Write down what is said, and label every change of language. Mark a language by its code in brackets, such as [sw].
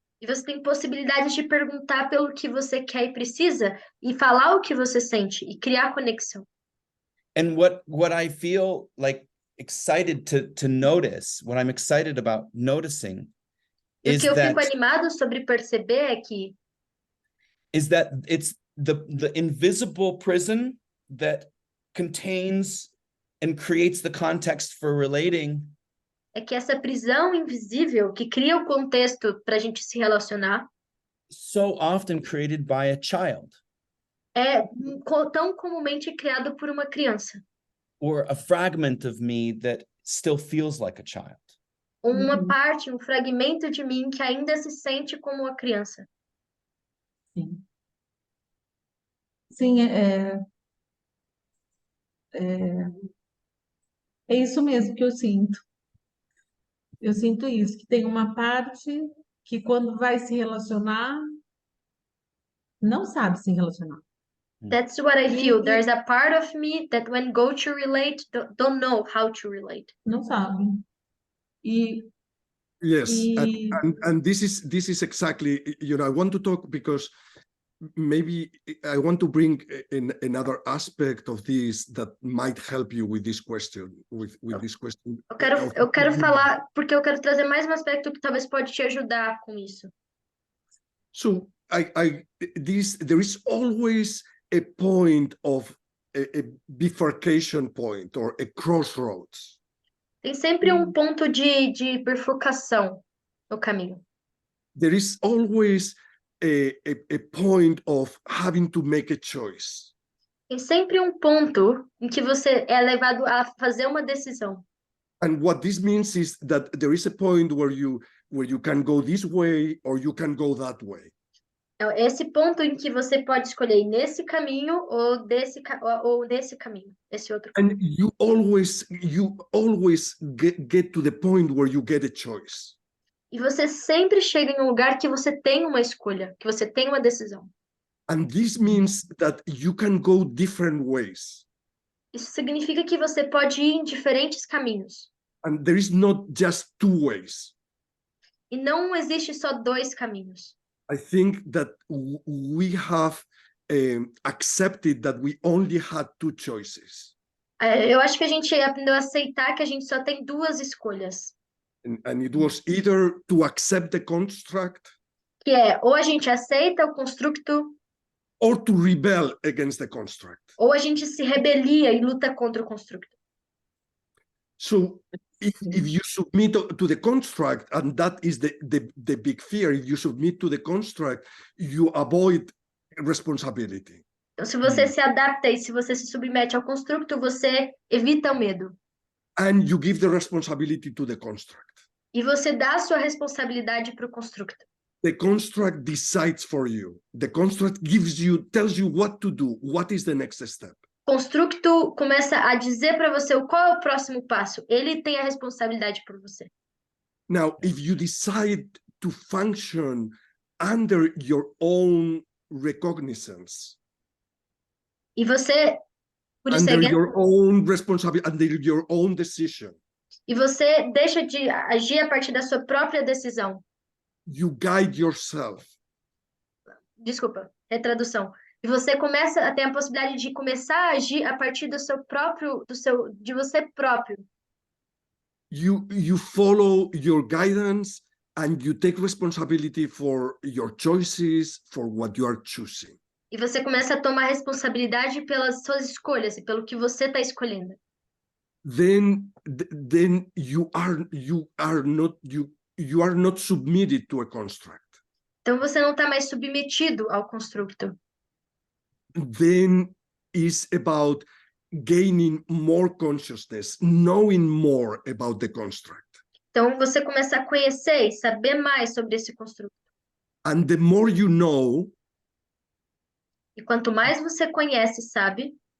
[pt] E você tem possibilidades de perguntar pelo que você quer e precisa, e falar o que você sente, e criar conexão. [en] And what I feel like excited to notice, what I'm excited about noticing, [pt] E o que eu fico animado sobre perceber é que [en] is that it's the invisible prison that contains and creates the context for relating. [pt] É que essa prisão invisível que cria o contexto para a gente se relacionar [en] so often created by a child. [pt] É tão comumente criado por uma criança. [en] Or a fragment of me that still feels like a child. [pt] Uma parte, um fragmento de mim que ainda se sente como uma criança. Sim. Sim, é isso mesmo que eu sinto. Eu sinto isso, que tem uma parte que quando vai se relacionar, não sabe se relacionar. [en] That's what I feel. There's a part of me that when go to relate, don't know how to relate. [pt] Não sabe. [en] Yes, and this is exactly, I want to talk because maybe I want to bring in another aspect of this that might help you with this question, with this question. [pt] Eu quero falar porque eu quero trazer mais um aspecto que talvez pode te ajudar com isso. [en] So there is always a point of a bifurcation point or a crossroads. [pt] Tem sempre um ponto de bifurcação no caminho. [en] There is always a point of having to make a choice. [pt] Tem sempre um ponto em que você é levado a fazer uma decisão. [en] And what this means is that there is a point where you can go this way or you can go that way. [pt] É esse ponto em que você pode escolher ir nesse caminho ou nesse caminho, esse outro caminho. [en] And you always get to the point where you get a choice. [pt] E você sempre chega em um lugar que você tem uma escolha, que você tem uma decisão. [en] And this means that you can go different ways. [pt] Isso significa que você pode ir em diferentes caminhos. [en] And there is not just two ways. [pt] E não existe só dois caminhos. [en] I think that we have accepted that we only had two choices. [pt] Eu acho que a gente aprendeu a aceitar que a gente só tem duas escolhas. [en] And it was either to accept the construct [pt] Que é, ou a gente aceita o constructo, [en] or to rebel against the construct. [pt] ou a gente se rebelia e luta contra o constructo. [en] So if you submit to the construct, and that is the big fear, if you submit to the construct, you avoid responsibility. [pt] Então, se você se adapta e se você se submete ao constructo, você evita o medo. [en] And you give the responsibility to the construct. [pt] E você dá a sua responsabilidade para o constructo. [en] The construct decides for you. The construct tells you what to do. What is the next step? [pt] O constructo começa a dizer para você qual é o próximo passo. Ele tem a responsabilidade por você. [en] Now, if you decide to function under your own recognizance, [pt] E você, por isso [en] under your own responsibility, under your own decision, [pt] e você deixa de agir a partir da sua própria decisão. [en] you guide yourself. [pt] Desculpa, retradução. E você começa a ter a possibilidade de começar a agir a partir do seu próprio, de você próprio. [en] You follow your guidance and you take responsibility for your choices, for what you are choosing. [pt] E você começa a tomar responsabilidade pelas suas escolhas e pelo que você está escolhendo. [en] Then you are not submitted to a construct. [pt] Então você não está mais submetido ao constructo. [en] Then it's about gaining more consciousness, knowing more about the construct. [pt] Então você começa a conhecer e saber mais sobre esse construto. [en] And the more you know, [pt] E quanto mais você conhece e sabe,